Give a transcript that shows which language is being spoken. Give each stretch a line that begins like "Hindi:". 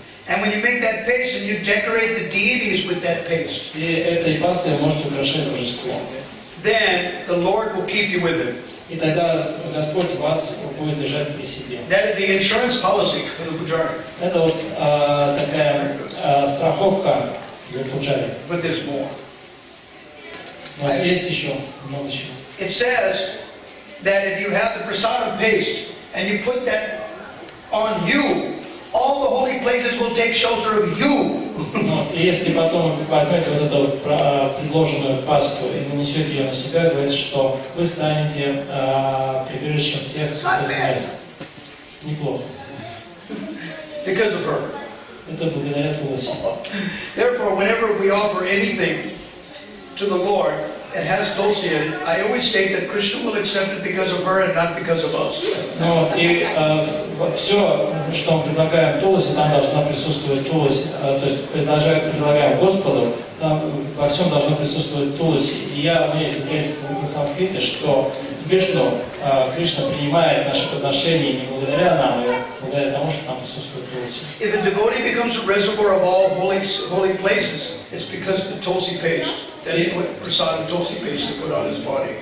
English: And when you make that paste and you decorate the deities with that paste,
Russian: И этой пастой вы можете украшать божество.
English: then the Lord will keep you with it.
Russian: И тогда Господь вас будет держать при себе.
English: That is the insurance policy for the pujari.
Russian: Это вот такая страховка для пуджари.
English: But there's more.
Russian: Но есть еще много чего.
English: It says that if you have the prasadam paste and you put that on you, all the holy places will take shelter of you.
Russian: Ну, и если потом возьмете вот эту предложенную пасту и нанесете ее на себя, говорится, что вы станете прибежищем всех святых мест. Неплохо.
English: Because of her.
Russian: Это благодаря Туласи.
English: Therefore, whenever we offer anything to the Lord that has tulsi in it, I always state that Krishna will accept it because of her and not because of us.
Russian: Ну, и все, что мы предлагаем Туласи, там должна присутствовать Туласи. То есть предлагаем Господу, там во всем должно присутствовать Туласи. И у меня есть на санскрите, что Вишну, Кришна принимает наши подношения не благодаря нам, а благодаря тому, что там присутствует Туласи.
English: If a devotee becomes a reservoir of all holy places, it's because of the tulsi paste. That he put prasad tulsi paste to put on his body.